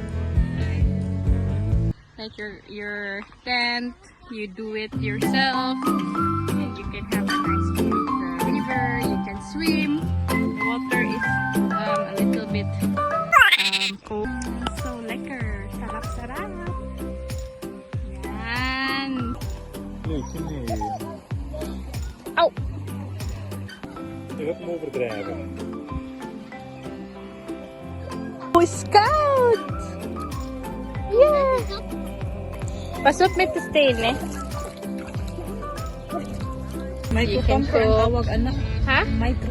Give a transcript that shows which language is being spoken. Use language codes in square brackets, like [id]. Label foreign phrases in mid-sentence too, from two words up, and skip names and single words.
[en] Like your tent, you do it yourself. And you can have a nice view of the river. You can swim. The water is a little bit cold. [nl] So lekker. [tl] Sarap-sarap. Yan. Au! [nl] Je gaat hem overdrijven. [en] Boy Scout! [nl] Yeah! Pas op met de stenen. [tl] May kukampo ang tawag anak. Ha? May